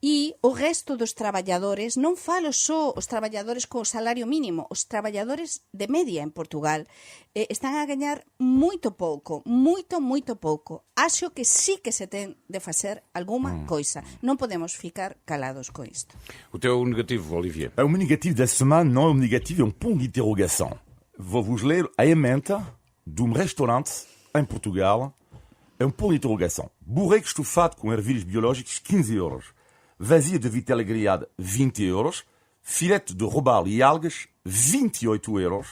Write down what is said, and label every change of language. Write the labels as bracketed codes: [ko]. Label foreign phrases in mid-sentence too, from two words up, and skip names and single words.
[gl] E o resto dos traballadores, non falo só os traballadores co salario mínimo, os traballadores de media en Portugal están a gañar moito pouco, moito pouco. Acho que sí que se ten de facer alguma coisa. Non podemos ficar calados con isto. [pt] O teu negativo, Olivier? O meu negativo da semana não é um negativo, é um ponto de interrogação. Vou-vos ler a emenda de um restaurante em Portugal. É um ponto de interrogação. Burreco estufado com ervilhas biológicas, 15 euros. Vazia de vitela grelhada, 20 euros. Filete de robalo e algas, 28 euros.